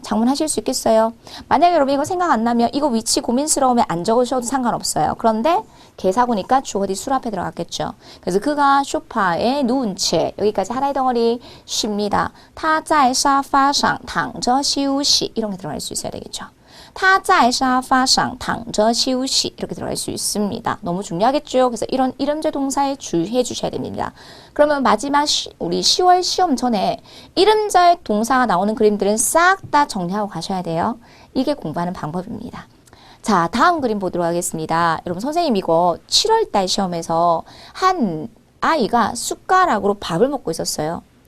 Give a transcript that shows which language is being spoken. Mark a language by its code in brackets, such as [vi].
[ko] 작문하실 수 있겠어요? 만약에 여러분 이거 생각 안 나면 이거 위치 고민스러우면 안 적으셔도 상관없어요. 그런데 개사구니까 주어디 술 앞에 들어갔겠죠. 그래서 그가 소파에 누운 채 여기까지 하나의 덩어리 쉽니다. [zh] 他在沙发上躺着休息 [ko] 이런 게 들어갈 수 있어야 되겠죠. [zh] 他在沙发上躺着休息 [ko] 이렇게 들어갈 수 있습니다. 너무 중요하겠죠. 그래서 이런 이름제 동사에 주의해 주셔야 됩니다. 그러면 마지막 우리 10월 시험 전에 이름제 동사가 나오는 그림들은 싹 다 정리하고 가셔야 돼요. 이게 공부하는 방법입니다. 자, 다음 그림 보도록 하겠습니다. 여러분 선생님 이거 7월달 시험에서 한 아이가 숟가락으로 밥을 먹고 있었어요.